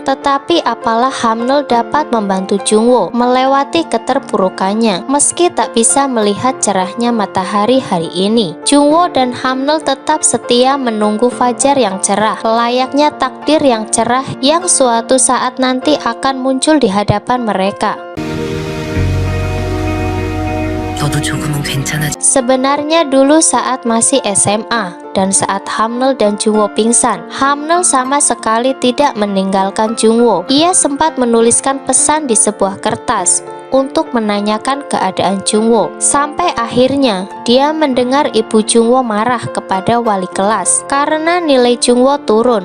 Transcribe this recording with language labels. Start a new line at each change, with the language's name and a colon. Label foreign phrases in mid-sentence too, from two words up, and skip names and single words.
Indonesian: Tetapi apalah Hamnul dapat membantu Jungwo melewati keterpurukannya meski tak bisa melihat cerahnya matahari hari ini. Jungwo dan Hamnul tetap setia menunggu fajar yang cerah, layaknya takdir yang cerah yang suatu saat nanti akan muncul di hadapan mereka.
Korean: 너도 조금은 괜찮아.
Indonesian: Sebenarnya dulu saat masih SMA dan saat Hamnel dan Jungwoo pingsan, Hamnel sama sekali tidak meninggalkan Jungwoo. Ia sempat menuliskan pesan di sebuah kertas untuk menanyakan keadaan Jungwoo. Sampai akhirnya dia mendengar ibu Jungwoo marah kepada wali kelas karena nilai Jungwoo turun.